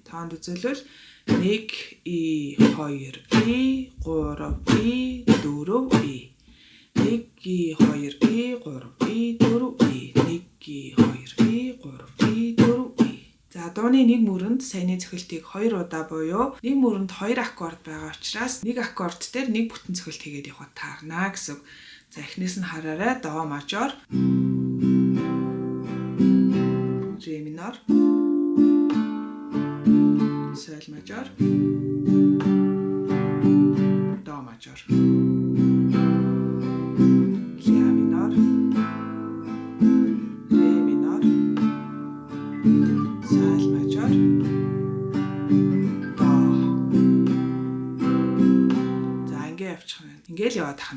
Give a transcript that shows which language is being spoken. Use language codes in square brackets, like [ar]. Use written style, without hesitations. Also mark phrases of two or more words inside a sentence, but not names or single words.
[mn] Тоонд үзүүлвэл 1 И 2 И 3 И 4 И 1 И 2 И 3 И 4 И 1 И 2 И 3 И 4 И. За дууны нэг мөрөнд саяны цохилтыг 2 удаа буюу нэг мөрөнд 2 аккорд байгаа учраас нэг аккорд дээр нэг бүтэн цохилт хийгээд явах таарна гэсэн. За эхнээс нь хараарай. [ru] До мажор, ре минор, соль мажор, до мажор, ля минор, ре минор, соль мажор, до. [mn] За ингэ явчих юм. Ингээл яваад тахна.